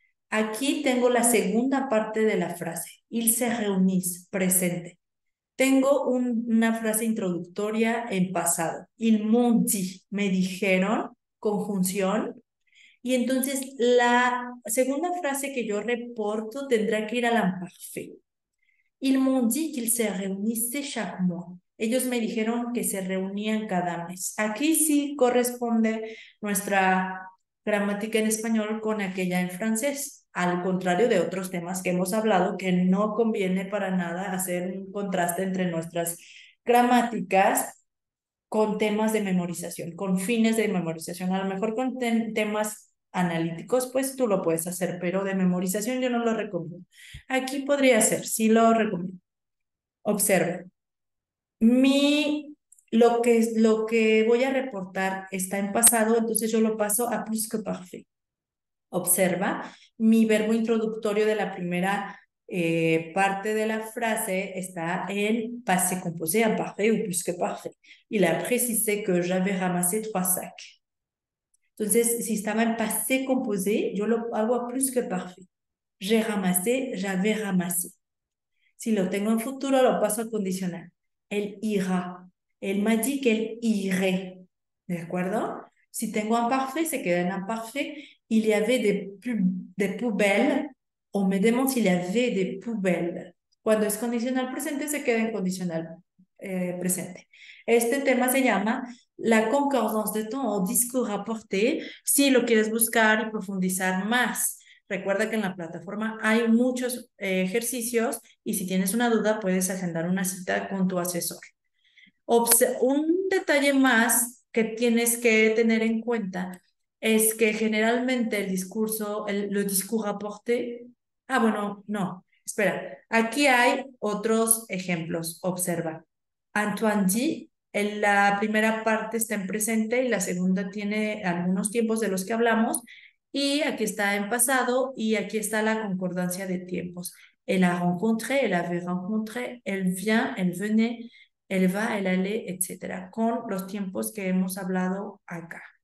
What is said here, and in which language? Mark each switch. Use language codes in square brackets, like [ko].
[es] Aquí tengo la segunda parte de la frase, [fr] ils se réunissent, [es] presente. Tengo una frase introductoria en pasado, [fr] ils m'ont dit, [es] me dijeron, conjunción, y entonces la segunda frase que yo reporto tendrá que ir al imparfait. [fr] Ils m'ont dit qu'ils se réunissaient chaque mois. [es] Ellos me dijeron que se reunían cada mes. Aquí sí corresponde nuestra gramática en español con aquella en francés, al contrario de otros temas que hemos hablado, que no conviene para nada hacer un contraste entre nuestras gramáticas con temas de memorización, con fines de memorización. A lo mejor con temas analíticos, pues tú lo puedes hacer, pero de memorización yo no lo recomiendo. Aquí podría ser, sí lo recomiendo. Observa. Lo que voy a reportar está en pasado, entonces yo lo paso a plus que parfait. Observa, mi verbo introductorio de la primera parte de la frase está en passé composé imparfait ou plus que parfait. [fr] Il a précisé que j'avais ramassé 3 sacs. [es] Entonces, si estaba en passé composé, yo lo hago a plus que parfait. [fr] J'ai ramassé, j'avais ramassé. [es] Si lo tengo en futuro, lo paso a condicional. Él irá. [fr] Él m'a dit qu'elle irait. [es] ¿De acuerdo? Si tengo un parfait, se queda en imparfait. [fr] Il y avait des poubelles. O me demande s'il y avait des poubelles. [es] Cuando es condicional presente, se queda en condicional presente. Este tema se llama la concordance de ton o discours rapporté, si lo quieres buscar y profundizar más. Recuerda que en la plataforma hay muchos ejercicios y si tienes una duda puedes agendar una cita con tu asesor. Un detalle más que tienes que tener en cuenta es que generalmente el discurso, le discours rapporté, bueno, no, espera, aquí hay otros ejemplos, observa. [fr] Antoine dit, [es] La primera parte está en presente y la segunda tiene algunos tiempos de los que hablamos. Y aquí está en pasado y aquí está la concordancia de tiempos. [fr] Elle a rencontré, elle avait rencontré, elle vient, elle venait, elle va, elle allait, [es] etcétera, con los tiempos que hemos hablado acá.